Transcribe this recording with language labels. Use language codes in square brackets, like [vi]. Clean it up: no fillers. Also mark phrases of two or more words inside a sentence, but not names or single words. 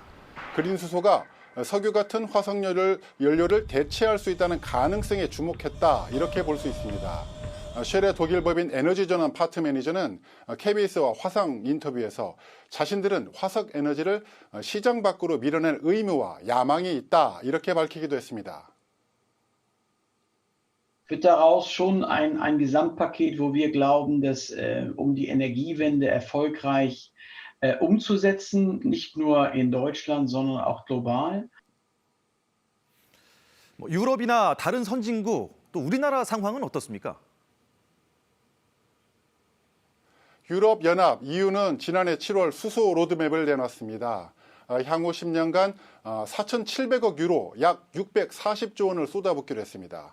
[ko] 그린 수소가 석유 같은 화석연료를 대체할 수 있다는 가능성에 주목했다, 이렇게 볼 수 있습니다. 쉘의 독일 법인 에너지전환 파트 매니저는 KBS와 화상 인터뷰에서 자신들은 화석 에너지를 시장 밖으로 밀어낼 의무와 야망이 있다, 이렇게 밝히기도 했습니다. [de] Wird daraus schon ein Gesamtpaket, wo wir glauben, dass um die Energiewende erfolgreich umzusetzen, nicht nur in Deutschland, sondern auch global. [ko] 유럽이나 다른 선진국, 또 우리나라 상황은 어떻습니까? 유럽연합 EU는 지난해 7월 수소 로드맵을 내놨습니다. 향후 10년간 4,700억 유로, 약 640조 원을 쏟아붓기로 했습니다.